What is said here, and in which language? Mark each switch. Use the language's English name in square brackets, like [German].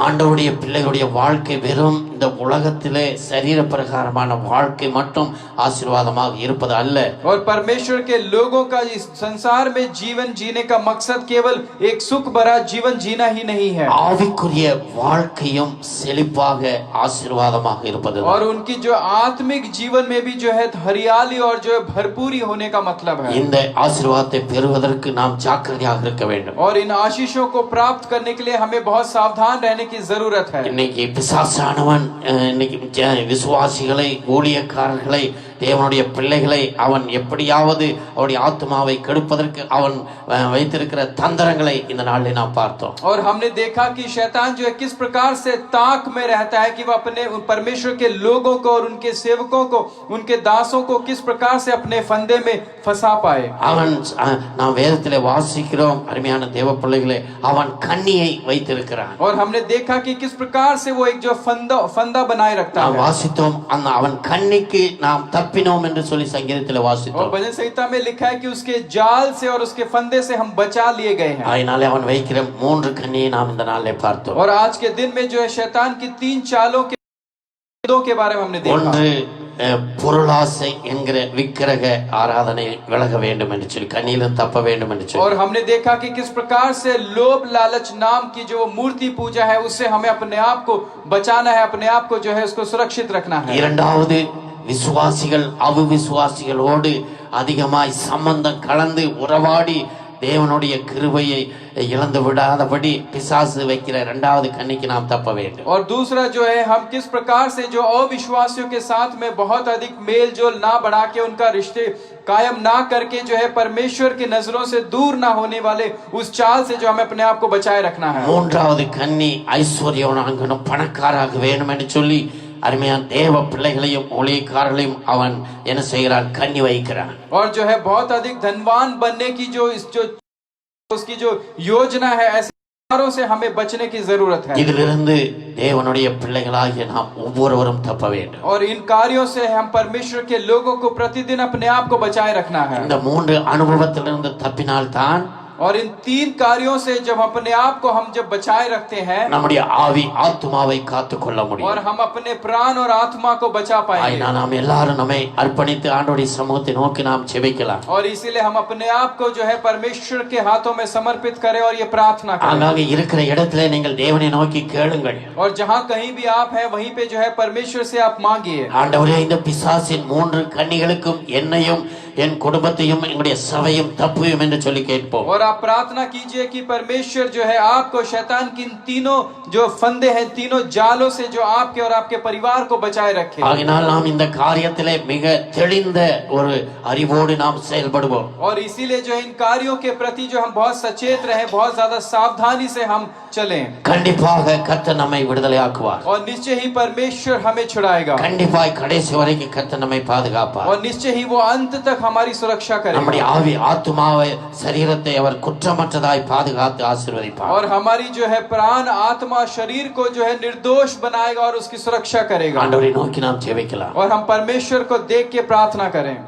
[Tamil] ஆண்டவருடைய பிள்ளைகளுடைய வாழ்க்கை வெறும் இந்த உலகத்திலே சரீர பிரகாரமான வாழ்க்கை மட்டும் ஆசீர்வாதமாக இருப்பது அல்ல. [Hindi] और परमेश्वर के लोगों का इस संसार में जीवन जीने का मकसद केवल एक सुख भरा जीवन जीना ही नहीं है. [Tamil] ஆவிக்குரிய வாழ்க்கையும் செழிப்பாக ஆசீர்வாதமாக இருப்பது. [Hindi] और उनकी जो आत्मिक जीवन में भी जो है हरियाली और जो है भरपूरी होने का मतलब है. [Tamil] இந்த ஆசீர்வாதத்தை பெறுவதற்கு நாம் ஜாக்கிரதையாக இருக்க வேண்டும். [Hindi] और इन आशीषों को प्राप्त करने के लिए हमें बहुत सावधान रहने की जरूरत है. [Tamil] இன்னைக்கு பிசாசானவன் இன்னைக்கு விசுவாசிகளை, ஊழியக்காரர்களை, தேவனுடைய பிள்ளைகளை அவன் எப்படியாவது அவருடைய ஆத்மாவை கெடுப்பதற்கு அவன் வைத்திருக்கிற தந்திரங்களை இந்த நாளில் நாம் பார்த்தோம். [Hindi] और हमने देखा कि शैतान जो है किस प्रकार से ताक में रहता है कि वो अपने परमेश्वर के लोगों को और उनके सेवकों को, उनके दासों को किस प्रकार से अपने फंदे में फंसा पाए. [Tamil] அவன் நாம் வேதத்திலே வாசிக்கிறோம், அருமையான தேவ பிள்ளைகளே, அவன் கண்ணியை வைத்திருக்கிறான். [Hindi] और हमने देखा कि किस प्रकार से वो एक जो फंदा बनाए रखता [Tamil] நாம் [Hindi] है. [Tamil] வாசித்தோம், அவன் கண்ணிக்கு நாம் தப்பினோம் என்று சொல்லி சங்கீதத்திலே [Hindi] और [Tamil] வாசித்தோம். [Hindi] भजन संहिता में लिखा है कि उसके जाल से और उसके फंदे से हम बचा लिए गए हैं. [Tamil] அதனாலே அவன் வைக்கிற 3 கண்ணியை நாம் இந்த நாளிலே பார்த்தோம். [Hindi] और आज के दिन में जो है शैतान की 3 चालों के बारे में हमने देखा. [Tamil] ஒன்று பொருளாசை என்கிற விக்கிரக ஆராதனை விலக வேண்டும் என்று சொல்லி, கண்ணியிலும் தப்ப வேண்டும் என்று சொல்லி. [Hindi] और हमने देखा कि किस प्रकार से लोभ लालच नाम की जो मूर्ति पूजा है उससे हमें अपने आप को बचाना है, अपने आप को जो है उसको सुरक्षित रखना है. [Tamil] இரண்டாவது, விசுவாசிகள் அவிசுவாசிகளோடு அதிகமாய் சம்பந்தம் கலந்து உறவாடி தேவனுடைய கிருபையை இழந்து விடாதபடி பிசாசு வைக்கிற இரண்டாவது கண்ணிக்கு நாம் தப்ப வேண்டும். [Hindi] और दूसरा जो है हम किस प्रकार से जो अविश्वासियों के साथ में बहुत अधिक मेल जोल ना बढ़ा के, उनका रिश्ते कायम ना करके जो है परमेश्वर की नजरों से दूर ना होने वाले उस चाल से जो हमें अपने आप को बचाए रखना है. [Tamil] மூன்றாவது கண்ணி ஐஸ்வர்யவான்களும் பணக்காராக வேண்டும் என்று சொல்லி அருமையான தேவ பிள்ளைகளையும் ஊழியக்காரர்களையும் அவன் என்ன செய்கிறான்? கண்ணி வைக்கிறான். [Hindi] और जो है बहुत अधिक धनवान बनने की जो उसकी जो योजना है, ऐसे कारों से हमें बचने की जरूरत है. [Tamil] இதிலிருந்து தேவனுடைய பிள்ளைகளாகிய நாம் ஒவ்வொருவரும் தப்ப வேண்டும். [Hindi] और इन कार्यों से हम परमेश्वर के लोगों को प्रतिदिन अपने आप को बचाए रखना है. [Tamil] இந்த 3 அனுபவத்திலிருந்து தப்பினால்தான் [Hindi] और इन 3 कार्यों से जब अपने आप को हम जब बचाए रखते हैं, [Tamil] நம்முடைய ஆவி ஆத்துமாவை காத்துக்கொள்ள [Hindi] और [Tamil] முடியும். [Hindi] हम अपने प्राण और आत्मा को बचा पाएंगे. [Tamil] ஆயினா நாம் எல்லாரும் நம்மை அர்ப்பணித்து ஆண்டவருடைய சமூகத்தை நோக்கி நாம் ஜெபிக்கலாம். [Hindi] और इसीलिए हम अपने आप को जो है परमेश्वर के हाथों में समर्पित करें और ये प्रार्थना करें. [Tamil] ஆங்காங்கே இருக்கிற இடத்திலே நீங்கள் தேவனை நோக்கி கேளுங்கள். [Hindi] और जहाँ कहीं भी आप हैं वहीं पे जो है परमेश्वर से आप मांगिए. [Tamil] ஆண்டவரே, இந்த பிசாசின் 3 கன்னிகளுக்கும் என்னையும் என் குடும்பத்தையும் எங்களுடைய சபையும் தப்புயும் என்று சொல்லி கேட்போம். [Hindi] और आप प्रार्थना कीजिए कि परमेश्वर जो है आपको शैतान की इन तीनों जो फंदे हैं, तीनों जालों से जो आपके और आपके परिवार को बचाए रखे. [Tamil] ஆகினால் நாம் இந்த காரியத்திலே மிக தெளிந்த ஒரு அறிவோடு நாம் செயல்படுவோம். [Hindi] और इसीलिए जो इन कार्यों के प्रति जो हम बहुत सचेत रहें, बहुत ज्यादा सावधानी से हम चलें. [Tamil] கண்டிப்பாக கர்த்தர் நம்மை விடுதலையாக்குவார். [Hindi] और निश्चय ही परमेश्वर हमें छुड़ाएगा. [Tamil] கண்டிப்பாய் கடைசி வரைக்கும் கர்த்தர் நம்மை பாதுகாப்பார். [Hindi] और निश्चय ही वो अंत तक हमारी सुरक्षा [Tamil] நம்முடைய [Hindi] करेगा. [Tamil] ஆவி ஆத்துமாவை சரீரத்தை அவர் குற்றமற்றதாய் பாதுகாத்து ஆசீர்வதிப்பார். [Hindi] और हमारी जो है प्राण आत्मा शरीर को जो है निर्दोष बनाएगा और उसकी सुरक्षा करेगा. [Tamil] ஆண்டவரை நோக்கி நாம் ஜெபிக்கலாம். [Hindi] और हम परमेश्वर को देख के प्रार्थना करें.